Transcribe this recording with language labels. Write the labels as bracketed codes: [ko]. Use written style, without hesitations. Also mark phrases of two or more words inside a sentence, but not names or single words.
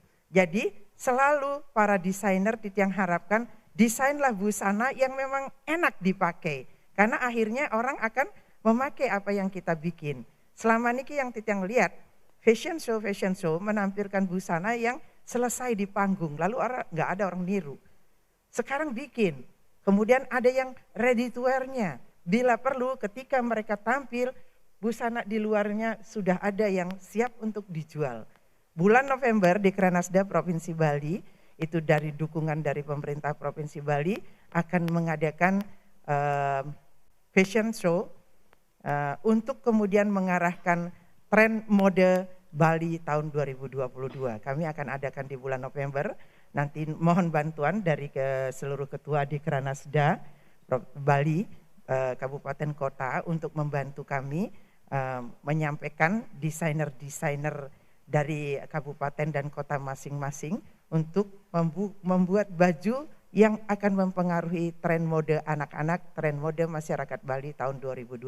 [id] Jadi selalu para desainer yang harapkan desainlah busana yang memang enak dipakai, karena akhirnya orang akan memakai apa yang kita bikin. Selama ini yang lihat [en] fashion show [id] menampilkan busana yang selesai di panggung, lalu nggak ada orang niru. Sekarang bikin. Kemudian ada yang [en] ready to wear- [id] nya. Bila perlu ketika mereka tampil, busana di luarnya sudah ada yang siap untuk dijual. Bulan November di Dekranasda Provinsi Bali, itu dari dukungan dari pemerintah Provinsi Bali, akan mengadakan [en] fashion show [id] untuk kemudian mengarahkan tren mode Bali tahun 2022. Kami akan adakan di bulan November. nanti mohon bantuan dari seluruh ketua Dikranasda Bali, kabupaten kota untuk membantu kami menyampaikan desainer-desainer dari kabupaten dan kota masing-masing untuk membuat baju yang akan mempengaruhi tren mode anak-anak, tren mode masyarakat Bali tahun 2022.